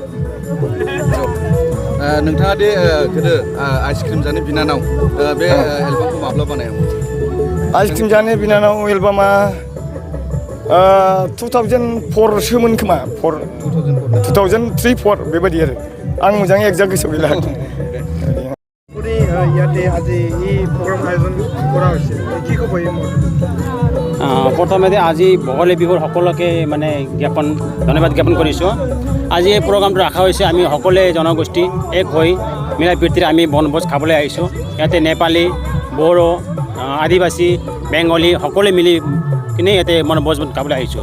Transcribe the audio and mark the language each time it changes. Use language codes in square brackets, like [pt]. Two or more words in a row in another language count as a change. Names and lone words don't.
[brx] नोंथाङा दे गोदो आइसक्रिम जानो बिनानाव बे एलबामखौ माब्ला बानायामोन आइसक्रिम जानो बिनानाव एलबामा 2004 सोमोन खोमा 2003-4 बेबायदि आरो आं मोजाङै एक्जाक्ट गोसोआव गैला [as] ইয়াতে আজি এই প্ৰগ্ৰাম আয়োজন কৰা হৈছে কি ক'ব এই প্ৰথমতে আজি ভোগালী বিহুৰ সকলোকে মানে ধন্যবাদ জ্ঞাপন কৰিছোঁ আজি এই প্ৰগ্ৰামটো ৰখা হৈছে আমি সকলোৱে জনগোষ্ঠী এক হৈ মিলা প্ৰীতিৰে আমি বনভোজ খাবলৈ আহিছোঁ ইয়াতে নেপালী বড়ো আদিবাসী বেংগলী সকলোৱে মিলি কিনে ইয়াতে বনভোজ খাবলৈ আহিছোঁ